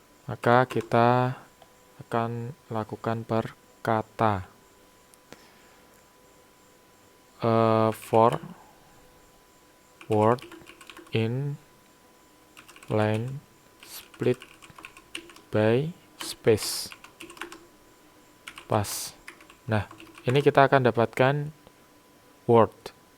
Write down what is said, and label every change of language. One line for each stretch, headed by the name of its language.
Indonesian: Maka kita akan lakukan per kata.
English: For word in line split by space.
Indonesian: Pas. Nah, ini kita akan dapatkan word.